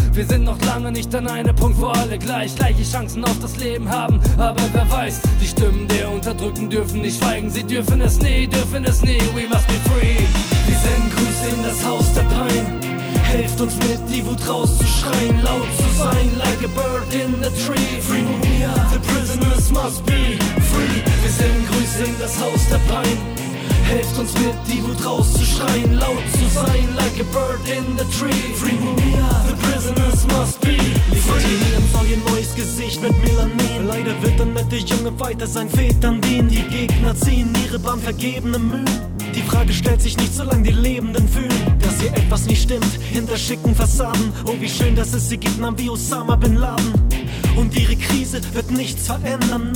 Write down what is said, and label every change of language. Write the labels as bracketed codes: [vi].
[de] Wir sind noch lange nicht an einem Punkt, wo alle gleiche Chancen auf das Leben haben. Aber wer weiß, die Stimmen der Unterdrückten dürfen nicht schweigen. Sie dürfen es nie, [en] we must be free. [de] Wir senden Grüße in das Haus der Pein. Helft uns mit, die Wut rauszuschreien. Laut zu sein, [en] like a bird in a tree. Free Mumia, the prisoners must be free. [de] Wir senden Grüße in das Haus der Pein. Helft uns mit, die Wut rauszuschreien. Laut zu sein, [en] like a bird in the tree. Free Mumia, the prisoners must be free. [de] Ein neues Gesicht mit Melanin. Leider wird der nette Junge weiter sein Vätern dienen. Die Gegner ziehen ihre Bahn vergebene Mühen. Die Frage stellt sich nicht, solange die Lebenden fühlen, dass hier etwas nicht stimmt, hinter schicken Fassaden. Oh, wie schön, dass es sie gibt, Namen wie Osama Bin Laden. Und ihre Krise wird nichts verändern.